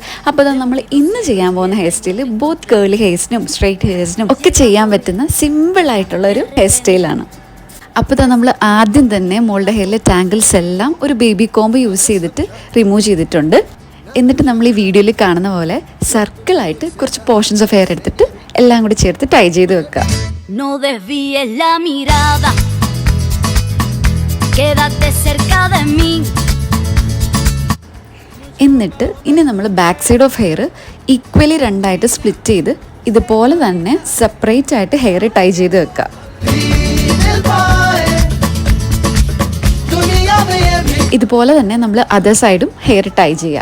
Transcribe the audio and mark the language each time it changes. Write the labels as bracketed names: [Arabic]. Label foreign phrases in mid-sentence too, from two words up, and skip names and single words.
[Malayalam] അപ്പോൾ അത് നമ്മൾ ഇന്ന് ചെയ്യാൻ പോകുന്ന [English] hair style both curly [Malayalam] ഹെയർസിനും സ്ട്രെയിറ്റ് ഹെയർസിനും ഒക്കെ ചെയ്യാൻ പറ്റുന്ന സിമ്പിളായിട്ടുള്ള ഒരു ഹെയർ സ്റ്റൈലാണ്. അപ്പോൾ നമ്മൾ ആദ്യം തന്നെ മോളുടെ ഹെയറിലെ ടാങ്കിൾസ് എല്ലാം ഒരു [English] baby comb use [Malayalam] ചെയ്തിട്ട് റിമൂവ് ചെയ്തിട്ടുണ്ട്. എന്നിട്ട് നമ്മൾ ഈ വീഡിയോയിൽ കാണുന്ന പോലെ സർക്കിളായിട്ട് കുറച്ച് [English] portions of hair [Malayalam] എടുത്തിട്ട് എല്ലാം കൂടി ചേർത്ത് ടൈ ചെയ്ത് വെക്കുക. [Spanish] No desvíes la mirada, quédate cerca de mí. [Malayalam] എന്നിട്ട് ഇനി നമ്മൾ [English] back side of hair equally [Malayalam] രണ്ടായിട്ട് സ്പ്ലിറ്റ് ചെയ്ത് ഇതുപോലെ തന്നെ സെപ്പറേറ്റ് ആയിട്ട് [English] hair tie [Malayalam] ചെയ്ത് വെക്കുക. ഇതുപോലെ തന്നെ നമ്മൾ അതർ സൈഡും [English] hair tie [Malayalam] ചെയ്യുക.